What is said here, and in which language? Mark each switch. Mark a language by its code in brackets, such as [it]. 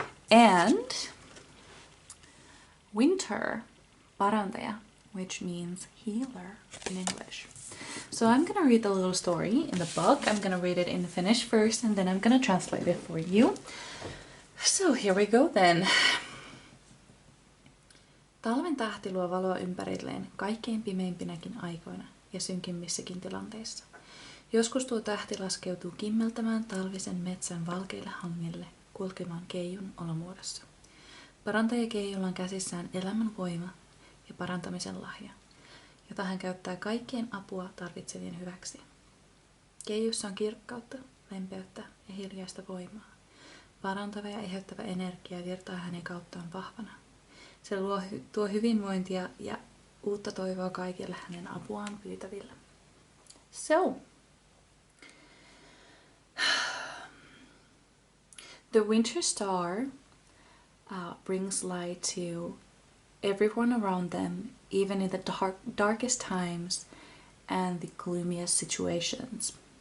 [en] And winter, parantaja, which means healer in English. So I'm gonna read the little story in the book. I'm gonna read it in Finnish first, and then I'm gonna translate it for you. So here we go then. [fi] Talven tähti luo valoa ympärilleen kaikkein pimeimpinäkin aikoina ja synkimmissäkin tilanteissa. Joskus tuo tähti laskeutuu kimmeltämään talvisen metsän valkeille hangille kulkemaan keijun olomuodossa. Parantaja Keijulla on käsissään elämän voima ja parantamisen lahja, jota hän käyttää kaikkien apua tarvitsevien hyväksi. Keijussa on kirkkautta, lempeyttä ja hiljaista voimaa. Parantava ja eheyttävä energia virtaa hänen kauttaan vahvana. Se tuo hyvinvointia ja uutta toivoa kaikille hänen apuaan pyytäville. [en] So, the winter star brings light to everyone around them, even in the darkest times and the gloomiest situations.